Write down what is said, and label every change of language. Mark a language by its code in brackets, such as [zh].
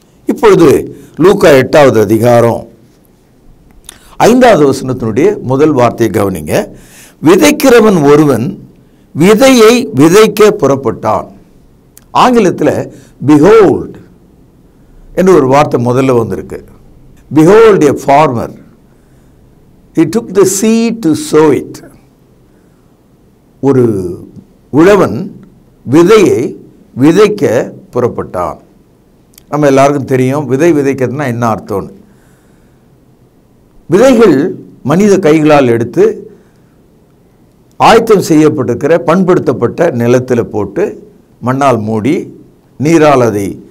[ta] இப்பொழுது லூக்கா 8வது அதிகாரம் 5வது வசனத்தினுடைய முதல் வார்த்தையை கவனிங்க. விதைக்கிறவன் ஒருவன் விதையை விதைக்க புறப்பட்டான். ஆங்கிலத்தில் behold என்று ஒரு வார்த்தை முதல்ல வந்திருக்கு. [en] behold a farmer, he took the seed to sow it. [ta] ஒரு உழவன் விதையை விதைக்க புறப்பட்டான். நம்ம எல்லாருக்கும் தெரியும் விதை விதைக்கிறதுனா என்ன அர்த்தம்னு. விதைகள் மனித கைகளால் எடுத்து ஆயத்தம் செய்யப்பட்டிருக்கிற பண்படுத்தப்பட்ட நிலத்தில் போட்டு மண்ணால் மூடி நீரால் அதை